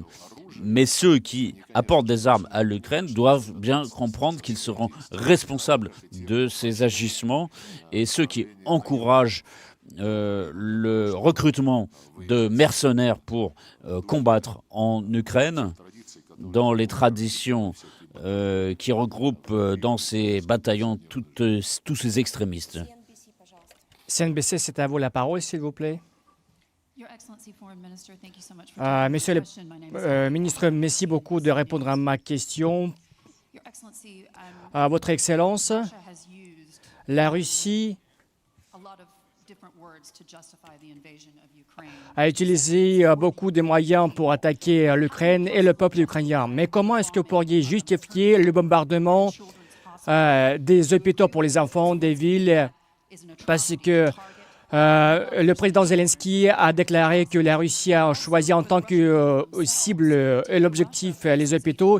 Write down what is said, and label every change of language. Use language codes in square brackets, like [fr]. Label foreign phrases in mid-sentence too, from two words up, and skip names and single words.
[fr] Mais ceux qui apportent des armes à l'Ukraine doivent bien comprendre qu'ils seront responsables de ces agissements, et ceux qui encouragent le recrutement de mercenaires pour combattre en Ukraine, dans les traditions qui regroupent dans ces bataillons tous ces extrémistes. [ru] CNBC, пожалуйста. CNBC, [fr] c'est à vous la parole, s'il vous plaît. [en] Your Excellency, Foreign Minister, thank you so much for taking [fr] Monsieur [en] my [fr] le [en] question. My name is [fr] ministre, merci beaucoup de répondre à ma question. [en] Your Excellency, [fr] Votre Excellence, [en] Russia has used [fr] la Russie [en] a lot of different words to justify the invasion of Ukraine. [fr] a utilisé beaucoup de moyens pour attaquer l'Ukraine et le peuple ukrainien. Mais comment est-ce que vous pourriez justifier le bombardement [en] Children's Hospital [fr] des hôpitaux pour les enfants, des villes, [en] is an [fr] parce [en] atrocity [fr] que [en] target. [fr] le président Zelensky a déclaré que la Russie a choisi en tant que cible et l'objectif les hôpitaux.